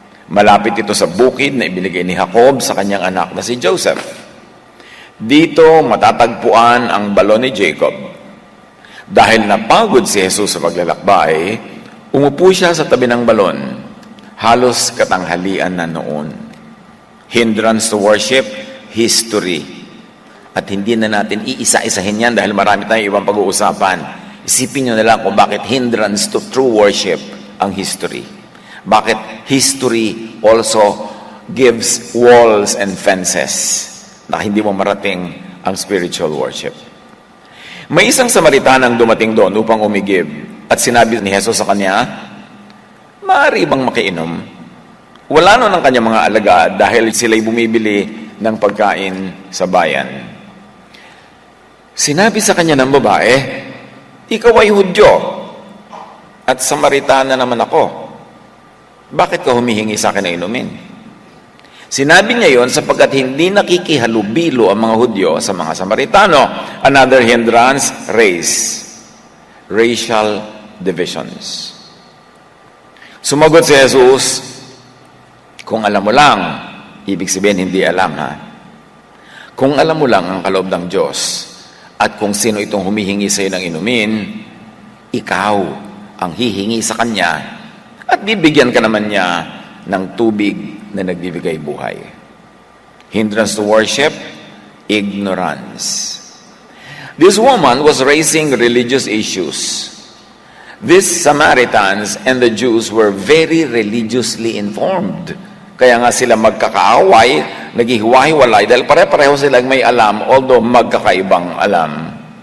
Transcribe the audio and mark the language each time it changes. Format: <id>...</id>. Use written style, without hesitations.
<tl>Malapit ito sa bukid na ibinigay ni Jacob sa kanyang anak na si Joseph. Dito matatagpuan ang balon ni Jacob. Dahil napagod si Jesus sa paglalakbay, umupo siya sa tabi ng balon. Halos katanghalian na noon.</tl> <en>Hindrance to worship, history.</en> <tl>At hindi na natin iisa-isahin yan dahil marami tayong ibang pag-uusapan. Isipin nyo na lang kung bakit</tl> <en>hindrance to true worship</en> <tl>ang history. Bakit</tl> <en>history also gives walls and fences</en> <tl>na hindi mo marating ang</tl> <en>spiritual worship.</en> <tl>May isang Samaritanang dumating doon upang umigib, at sinabi ni Jesus sa kanya, "Maaari bang makiinom?" Wala nun ang kanyang mga alagad dahil sila'y bumibili ng pagkain sa bayan. Sinabi sa kanya ng babae, "Ikaw ay Hudyo, at Samaritana naman ako. Bakit ka humihingi sa akin na inumin?" Sinabi niya yon sapagkat hindi nakikihalubilo ang mga Hudyo sa mga Samaritano.</tl> <en>Another hindrance, race. Racial divisions.</en> <tl>Sumagot si Jesus, "Kung alam mo lang," ibig sabihin hindi alam, ha? "Kung alam mo lang ang kaloob ng Diyos at kung sino itong humihingi sa iyo ng inumin, ikaw ang hihingi sa Kanya at bibigyan ka naman niya ng tubig na nagbibigay buhay."</tl> <en>Hindrance to worship, ignorance. This woman was raising religious issues. These Samaritans and the Jews were very religiously informed.</en> <tl>Kaya nga sila magkakaaway, naghihiwa-hiwalay dahil pare-pareho silang may alam, although magkakaibang alam.</tl>